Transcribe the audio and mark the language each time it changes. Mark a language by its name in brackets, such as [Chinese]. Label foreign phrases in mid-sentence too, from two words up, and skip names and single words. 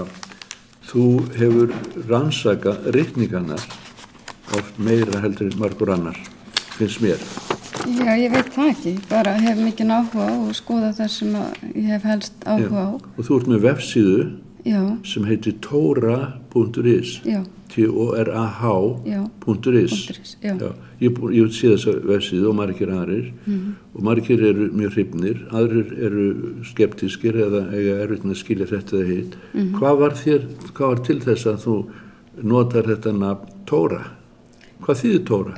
[Icelandic] Þú hefur rannsakað ritningarnar oft meira heldur en margur annar, finnst mér. Já, ég veit það ekki, bara hef mikinn áhuga og skoða það sem ég hef helst áhuga á. Og þú ert með vefsíðu Já, sem heitir torah.is, já, torah.is. .is, já. Ég sé þessa vefsíðu og margir aðrir og margir eru mjög hrifnir, aðrir eru skeptískir eða eiga erfitt með að skilja þetta eða hitt. Hvað var til þess að þú notar þetta nafn Torah? Hvað þýðir Torah?